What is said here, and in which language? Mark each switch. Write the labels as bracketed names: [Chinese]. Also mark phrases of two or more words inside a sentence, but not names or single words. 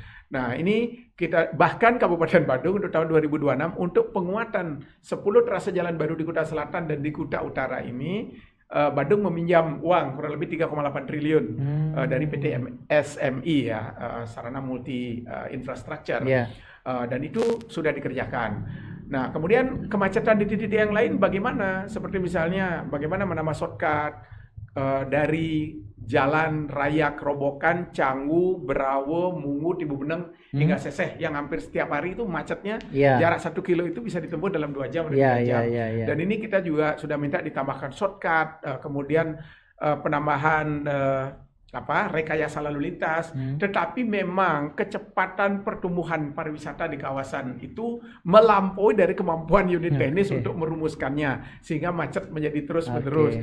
[Indonesian] Nah, ini kita bahkan Kabupaten Bandung untuk tahun 2026 untuk penguatan 10 trase jalan baru di Kuta Selatan dan di Kuta Utara ini, Bandung meminjam uang kurang lebih 3,8 triliun dari PT SMI ya, Sarana Multi Infrastructure. Dan itu sudah dikerjakan. Nah, kemudian kemacetan di titik yang lain bagaimana? Seperti misalnya bagaimana menambah shortcut dari Jalan Raya Kerobokan, Canggu, Berawe, Mungu, Tibu Beneng hingga Seseh yang hampir setiap hari itu macetnya jarak 1 kilo itu bisa ditempuh dalam 2 jam. Dan ini kita juga sudah minta ditambahkan shortcut, kemudian penambahan rekayasa lalu lintas, tetapi memang kecepatan pertumbuhan pariwisata di kawasan itu melampaui dari kemampuan unit teknis untuk merumuskannya, sehingga macet menjadi terus-menerus.